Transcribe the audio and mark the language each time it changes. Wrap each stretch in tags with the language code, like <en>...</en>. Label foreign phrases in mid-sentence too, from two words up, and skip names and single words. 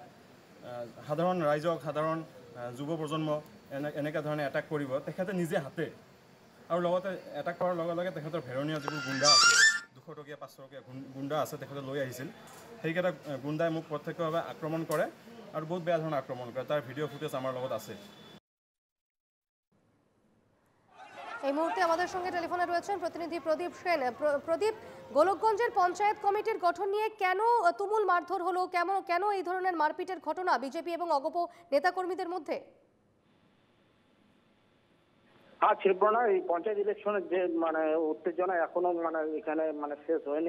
<as>সাধাৰণ ৰাইজক, সাধাৰণ যুৱ প্ৰজন্ম এনেকুৱা ধৰণে এটাক কৰিব তেখেতে নিজে হাতে, আৰু লগতে এটাক কৰাৰ লগে লগে তেখেতৰ ভেৰণীয়া যিবোৰ গুণ্ডা আছে, 200 টকীয়া 500 টকীয়া গুণ্ডা আছে, তেখেতে লৈ আহিছিল। সেইকেইটা গুণ্ডাই মোক প্ৰত্যক্ষভাৱে আক্ৰমণ কৰে আৰু বহুত বেয়া ধৰণে আক্ৰমণ কৰে। তাৰ ভিডিঅ' ফুটেজ আমাৰ লগত আছে।</as> <bn>এই মুহূর্তে আমাদের সঙ্গে টেলিফোনে রয়েছেন প্রতিনিধি প্রদীপ সেন। প্রদীপ, গোলকগঞ্জের পঞ্চায়েত কমিটির গঠন নিয়ে কেন তুমুল মারধর হলো, কেন এই ধরনের মারপিটের ঘটনা বিজেপি এবং অগপ নেতাকর্মীদের মধ্যে? হ্যাঁ, শিল্পনা এই পঞ্চায়েত ইলেকশনের যে মানে উত্তেজনা এখনো মানে এখানে মানে শেষ হয়নি।</bn>